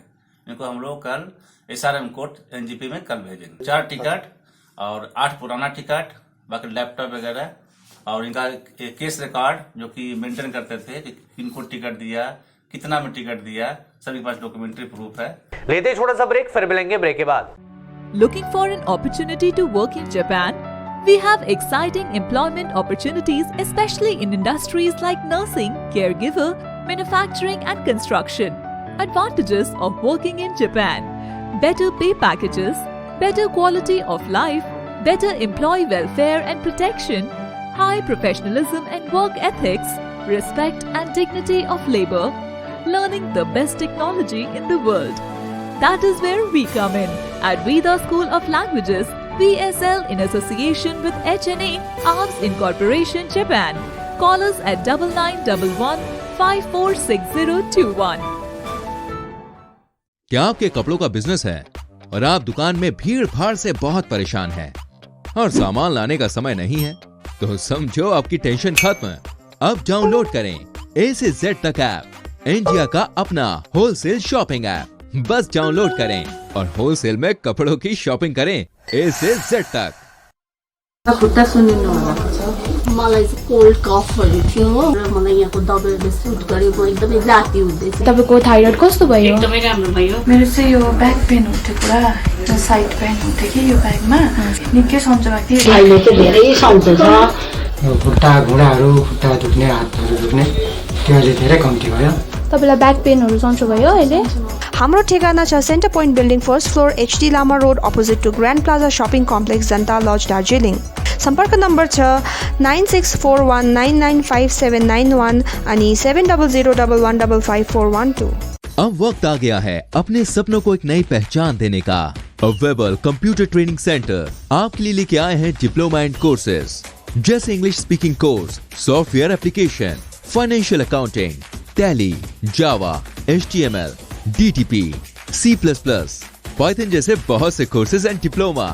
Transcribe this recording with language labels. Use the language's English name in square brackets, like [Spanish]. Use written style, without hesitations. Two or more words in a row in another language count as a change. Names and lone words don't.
[Hindi] इनको हम लोग कल SRM कोर्ट NJP में कल भेजेंगे। 4 टिकट और 8 पुराना टिकट, बाकी लैपटॉप वगैरह और इनका केस रिकॉर्ड जो कि मेंटेन करते थे कि किनको टिकट दिया, कितना में टिकट दिया, सभी के पास [English] documentary proof [Hindi] है। लेते छोटा सा ब्रेक, फिर मिलेंगे ब्रेक के बाद। [English] Looking for an opportunity to work in Japan? We have exciting employment opportunities, especially in industries like nursing, caregiver, manufacturing and construction. Advantages of working in Japan: better pay packages, better quality of life, better employee welfare and protection, high professionalism and work ethics, respect and dignity of labor, learning the best technology in the world. That is where we come in at Veda School of Languages, VSL, in association with HNA, Arms Incorporation, Japan. Call us at 9911 546021. [Hindi] क्या आपके कपड़ों का बिजनेस है और आप दुकान में भीड़ भाड़ से बहुत परेशान हैं और सामान लाने का समय नहीं है? तो समझो आपकी टेंशन खत्म। अब डाउनलोड करें A से Z तक ऐप, इंडिया का अपना [English] wholesale shopping app. [Hindi] बस डाउनलोड करें और होलसेल में कपड़ों की शॉपिंग करें A से Z तक। [Nepali] मलाई चाहिँ कोल्ड कफहरू थियो र मलाई यहाँको दबाईले सुट गरे, म एकदमै जाती हुँदैछ। तपाईको थाइरोइड कस्तो भयो? एकदमै राम्रो भयो। मेरो चाहिँ यो [English] back pain [Nepali] हुन्थ्यो पुरा, यो [English] side pain [Nepali] हुन्थ्यो कि यो ब्याकमा निकै सन्चो भएको थियो। अहिले चाहिँ धेरै सन्चो छ। यो खुट्टा घुँडाहरू, खुट्टा दुख्ने, हातहरू दुख्ने त्यो अहिले धेरै कम्ती भयो। तपाईलाई ब्याक पेनहरू सन्चो भयो अहिले? हाम्रो ठेगाना छ सेन्टर पोइन्ट बिल्डिङ, [English] first floor, [Nepali] HD लामा रोड, [English] opposite to [Nepali] ग्रान्ड प्लाजा शपिङ कम्प्लेक्स, जनता लज, दार्जिलिङ। संपर्क नम्बर छ 9641995791 अनि 7001155412। [Hindi] अब वक्त आ गया है अपने सपनों को एक नई पहचान देने का। वेबल कंप्यूटर ट्रेनिंग सेंटर आपके लिए लेके आए हैं [English] diploma and courses [Hindi] जैसे [English] English speaking course, software application, financial accounting, [Hindi] टैली, जावा, HTML, DTP, C++, पाइथन जैसे बहुत से [English] courses and diploma.